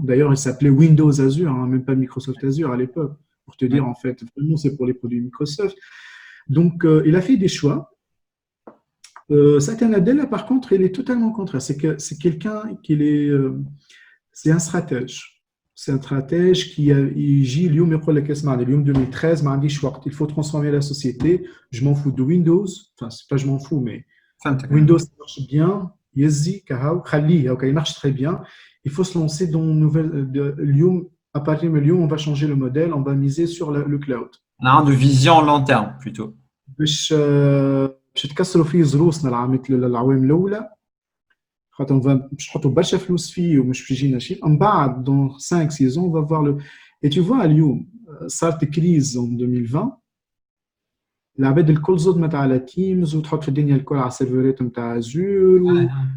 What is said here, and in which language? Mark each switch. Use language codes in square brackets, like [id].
[fr] D'ailleurs, il s'appelait Windows Azure, même pas Microsoft Azure à l'époque, pour te dire en fait vraiment c'est pour les produits Microsoft. Donc il a fait des choix. Satya Nadella, par contre, il est totalement contraire. C'est quelqu'un c'est un stratège. C'est un stratège qui agit. [ar] اليوم يقول لك اسمع اليوم 2013 ما عنديش وقت. [fr] Il faut transformer la société. Je m'en fous de Windows. Enfin, c'est pas je m'en fous, mais Windows ça marche bien. [ar] يزي كهو خليه هكا [fr] il marche très bien. Il faut se lancer dans une nouvelle. اليوم à partir de اليوم on va changer le modèle. On va miser sur le cloud. On a une vision long terme plutôt. [ar] باش تكسروا فيه زروسنا العوام الاولى خاطر باش نحطوا برشا فلوس فيه ومش باش يجينا شيء. من بعد [fr] dans 5-6 ans on va voir le. Et tu vois [ar] اليوم صارت كريز en 2020 العباد الكل زدمت على تيمز وتحط في الدنيا الكل على السيرفرات نتاع ازور.